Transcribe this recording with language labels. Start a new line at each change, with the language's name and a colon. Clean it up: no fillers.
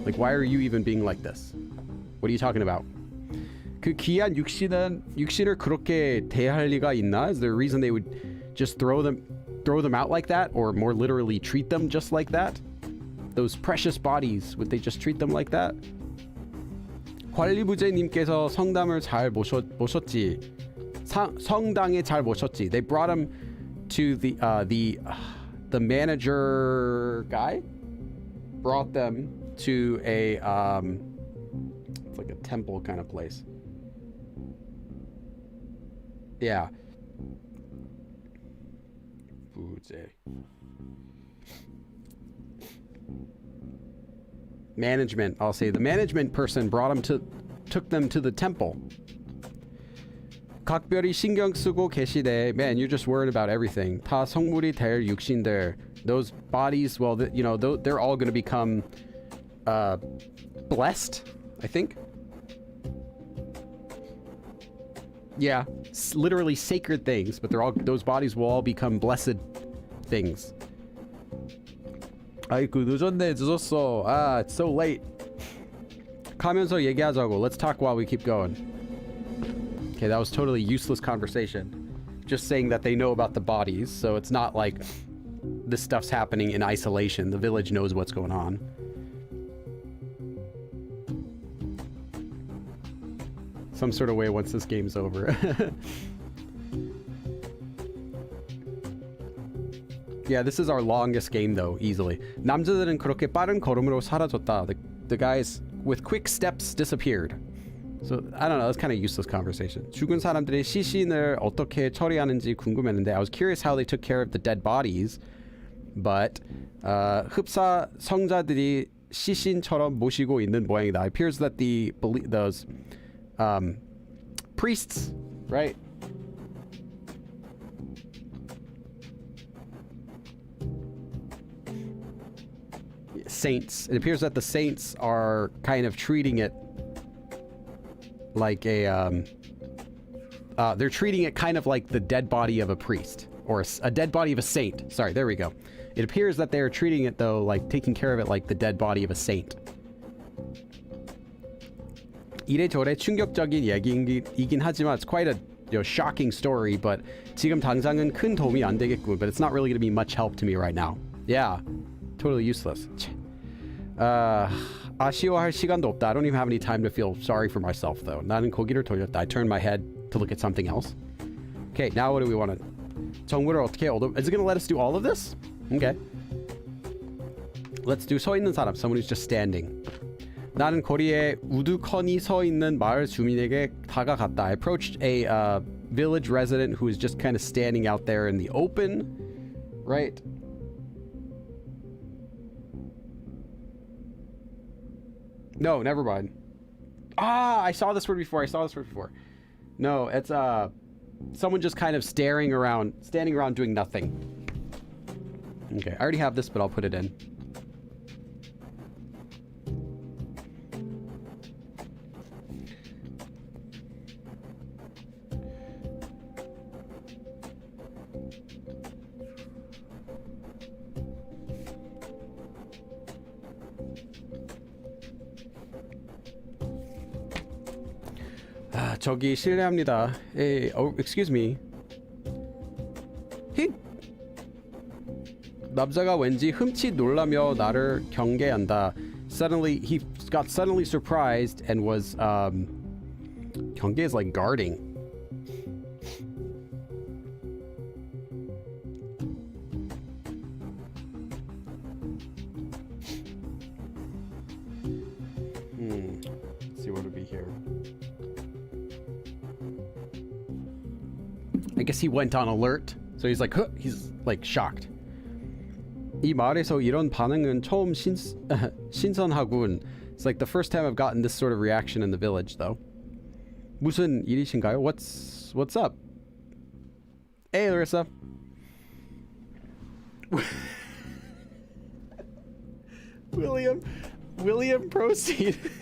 English: Like, why are you even being like this? What are you talking about?
Korean: 그 귀한 육신을 그렇게 대할 리가 있나?
English: Is there a reason they would just throw them out like that, or more literally treat them just like that? Those precious bodies, would they just treat them like that?
Korean: 관리부제님께서 성담을 잘 모셨지. 성당에 잘 모셨지.
English: They brought him to the manager guy brought them to a it's like a temple kind of place. Yeah.
Korean: 부제.
English: Management, I'll say the management person took them to the temple.
Korean: 각별히 신경 쓰고 계시대.
English: Man, you're just worried about everything.
Korean: 다 성물이 될 육신들.
English: Those bodies, well, they're all going to become blessed, I think. Yeah, literally sacred things, but those bodies will all become blessed things.
Korean: 아이고, 늦었어.
English: It's so late.
Korean: 가면서 얘기하자고.
English: Let's talk while we keep going. Okay, that was totally useless conversation. Just saying that they know about the bodies, so it's not like this stuff's happening in isolation. The village knows what's going on. Some sort of way once this game's over. Yeah, this is our longest game though, easily.
Korean: 남자들은 그렇게 빠른 걸음으로 사라졌다.
English: The guys with quick steps disappeared. So, I don't know, that's kind of useless conversation.
Korean: 죽은 사람들의 시신을 어떻게 처리하는지 궁금했는데
English: I was curious how they took care of the dead bodies.
Korean: But 흡사 성자들이 시신처럼 모시고 있는 모양이다.
English: It appears that those priests, right? Saints. It appears that the saints are kind of treating it like a they're treating it kind of like the dead body of a priest or a dead body of a saint. Sorry, there we go. It appears that they're treating it though like taking care of it like the dead body of a saint.
Korean: 이래저래 충격적인 얘기이긴 하지만
English: it's quite a shocking story, but
Korean: 지금 당장은 큰 도움이 안 되겠군.
English: But it's not really going to be much help to me right now. Yeah, totally useless.
Korean: 아쉬워할 시간도 없다.
English: I don't even have any time to feel sorry for myself though.
Korean: 나는 고개를 돌렸다.
English: I turned my head to look at something else. Okay, now what do we want to?
Korean: 정보를 어떻게 얻어?
English: Is it going to let us do all of this? Okay. Let's do
Korean: 서 있는 사람.
English: Someone who's just standing.
Korean: 나는 거리에 우두커니 서 있는 마을 주민에게 다가갔다.
English: I approached a village resident who was just kind of standing out there in the open, right? No, never mind. Ah, I saw this word before. No, it's someone just kind of standing around doing nothing. Okay, I already have this, but I'll put it in.
Korean: 저기 실례합니다.
English: Hey, oh, excuse me.
Korean: 남자가 왠지 흠칫 놀라며 나를 경계한다.
English: Suddenly, he got suddenly surprised and was 경계 is like guarding. Let's see what would be here. I guess he went on alert, so he's like, huh, he's like shocked.
Korean: 이 말에서 이런 반응은 처음 신선하군.
English: It's like the first time I've gotten this sort of reaction in the village, though.
Korean: 무슨 일이신가요?
English: What's up? Hey, Larissa. William, proceed.